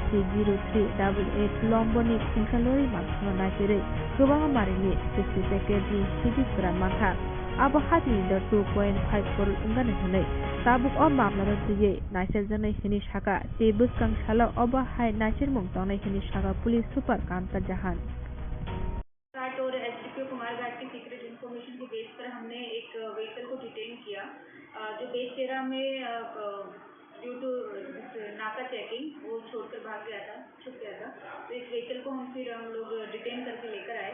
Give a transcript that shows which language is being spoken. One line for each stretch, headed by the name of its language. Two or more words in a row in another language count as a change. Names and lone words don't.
Kok Borok: MC0388 लम्बरनि खुंसा लरि माखुंनो नागिरै गोबां मारिनि 60 पेकेटनि सिटी गोरान मानखा आबो हातिनि दर 2.5 करोड़ अंगानो हनै ताबुक अ मामलानो दुयै नाइसेर जनै हिनि साका ते बुस्कां साला अबो हाय नाइसेर मुं तंनाय हिनि साका
English: police super
Kok Borok: कांता जहान
Hindi: और एसडीपीओ कुमारघाट की
English: secret information
Hindi: के बेस पर हमने एक व्हीकल को डिटेन किया जो बेस तेरा में
English: due to
Hindi: नाका चेकिंग वो छोड़कर छुप गया था। तो इस व्हीकल को फिर हम लोग डिटेन करके लेकर आए।